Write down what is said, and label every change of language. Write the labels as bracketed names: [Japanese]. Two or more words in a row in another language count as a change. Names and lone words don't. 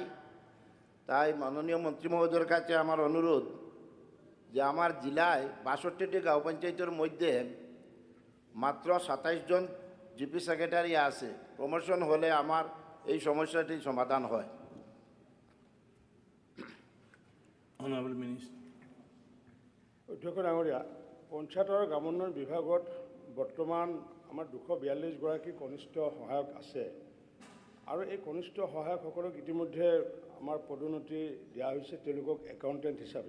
[Bangla] তাই মাননীয় মন্ত্রী মহোদয়ের কাছে আমার অনুরোধ যে আমার জেলায় 62টি গাঁও পঞ্চায়েতের মধ্যে মাত্র 27 জন [English] GP secretary [Bangla] আছে। প্রমোশন হলে আমার এই সমস্যাটি সমাধান হয়। [English] Honorable Minister. [Assamese] অধ্যক্ষ ডাঙৰীয়া, পঞ্চায়ত আৰু গ্ৰামোন্নয়ন বিভাগত বৰ্তমান আমাৰ 242গৰাকী কনিষ্ঠ সহায়ক আছে আৰু এই কনিষ্ঠ সহায়কসকলক ইতিমধ্যে আমাৰ পদোন্নতি দিয়া হৈছে তেওঁলোকক একাউণ্টেণ্ট হিচাপে।